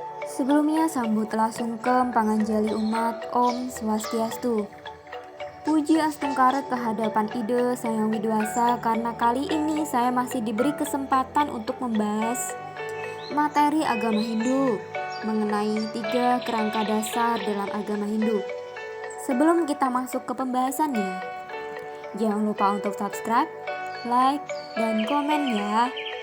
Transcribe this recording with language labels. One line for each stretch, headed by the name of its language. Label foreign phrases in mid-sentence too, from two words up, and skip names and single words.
Indonesian: Sebelumnya sambutlah sungkem panganjali umat Om Swastiastu. Puji Astungkaret kehadapan Ide Sang Hyang Widiwasa, karena kali ini saya masih diberi kesempatan untuk membahas materi agama Hindu mengenai 3 kerangka dasar dalam agama Hindu. Sebelum kita masuk ke pembahasannya, jangan lupa untuk subscribe, like, dan komen ya.